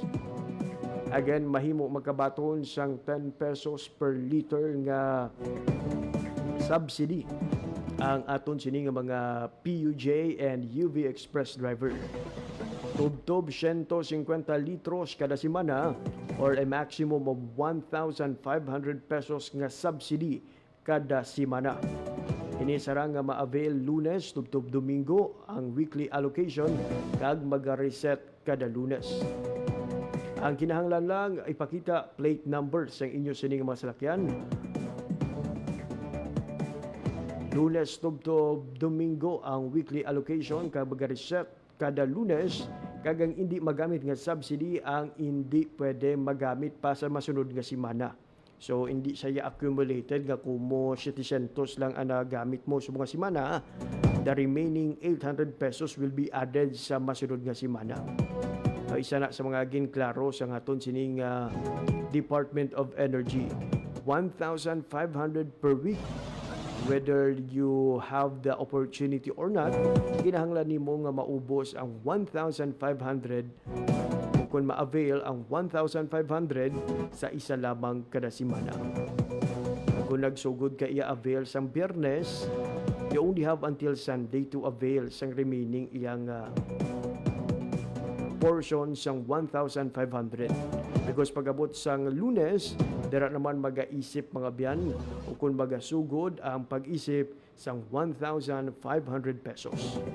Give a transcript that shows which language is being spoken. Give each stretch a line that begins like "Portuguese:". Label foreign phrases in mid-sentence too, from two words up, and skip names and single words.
Hiligaynon: Again, mahimo magkabaton sang 10 pesos per liter nga subsidy ang aton sini nga mga
English: PUJ and UV Express driver.
Hiligaynon: Tubtob 150 litros kada semana
English: or a maximum of 1,500 pesos
Hiligaynon: nga subsidy kada semana. Inisara nga ma-avail Lunes tubtob Domingo ang weekly allocation kag mag-reset kada Lunes. Ang kinahanglan lang ipakita plate number sa inyo sining mga salakyan. Lunes tubtob Domingo ang weekly allocation kag mag-reset kada Lunes kag ang hindi magamit nga subsidy ang hindi pwede magamit pa sa masunod nga semana. So hindi siya accumulated nga kumo 700 lang ang nagamit mo sa mga semana.
English: The remaining 800 pesos will be added
Hiligaynon: sa masunod nga semana. Isa na sa mga ginklaro sa ngaton sining Department of Energy.
English: 1,500 per week. Whether you have the opportunity or not,
Hiligaynon: kinahanglan nimo nga maubos ang 1,500 kung ma-avail ang 1,500 sa isa lamang kada semana. Kung nagsugod ka i-avail sang Biyernes,
English: you only have until Sunday to avail sang remaining iyang portion sang 1,500.
Hiligaynon: Because pag-abot sang Lunes, dira naman mag-aisip mga biyan o kung magasugod ang pag-isip sang 1,500 pesos.